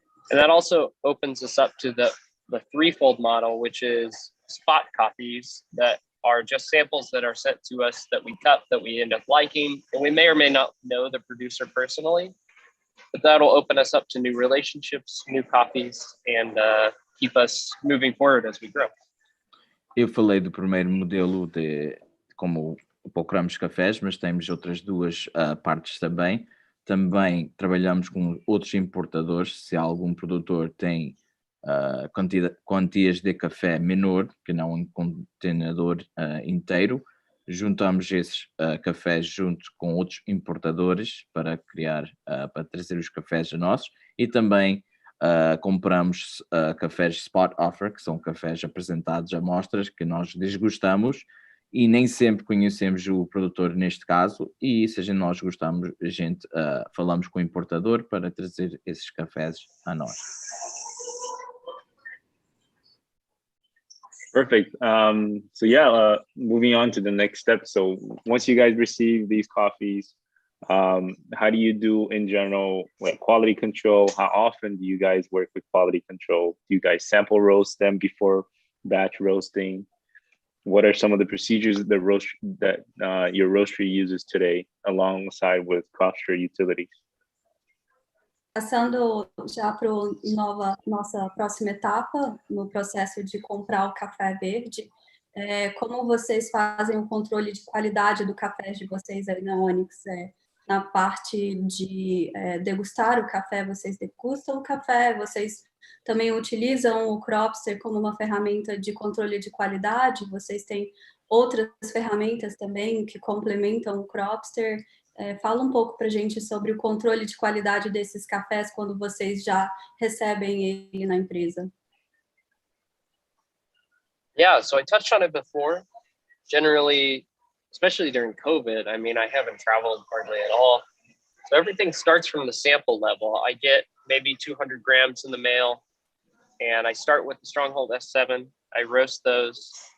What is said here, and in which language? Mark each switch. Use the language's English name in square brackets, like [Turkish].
[English] And that also opens us up to the threefold model, which is spot coffees that are just samples that are sent to us that we cup, that we end up liking. And we may or may not know the producer personally, but that'll open us up to new relationships, new coffees, and keep us moving forward as we grow. [Portuguese] Eu falei do primeiro modelo de como procuramos cafés, mas temos outras duas partes também. Também trabalhamos com outros importadores. Se algum produtor tem quantias de café menor, que não um contenedor inteiro, juntamos esses cafés junto com outros importadores para para trazer os cafés a nossos e também compramos cafés spot offer, que são cafés apresentados a amostras que nós desgustamos e nem sempre conhecemos o produtor neste caso e se nós gostamos, a gente falamos com o importador para trazer esses cafés a nós. [English] Perfect. So yeah, moving on to the next step. So once you guys receive these coffees, how do you do in general, like quality control? How often do you guys work with quality control? Do you guys sample roast them before batch roasting? What are some of the procedures that your roastery uses today alongside with Cropster utilities? [Portuguese] Passando já para nossa próxima etapa no processo de comprar o café verde, como vocês fazem o controle de qualidade do café de vocês aí na Onyx? Na parte de degustar o café, vocês degustam o café, vocês também utilizam o Cropster como uma ferramenta de controle de qualidade, vocês têm outras ferramentas também que complementam o Cropster. Fala um pouco para a gente sobre o controle de qualidade desses cafés quando vocês já recebem ele na empresa. [English] Yeah, so I touched on it before. Generally, especially during COVID, I mean, I haven't traveled hardly at all. So everything starts from the sample level. I get maybe 200 grams in the mail, and I start with the Stronghold S7. I roast those.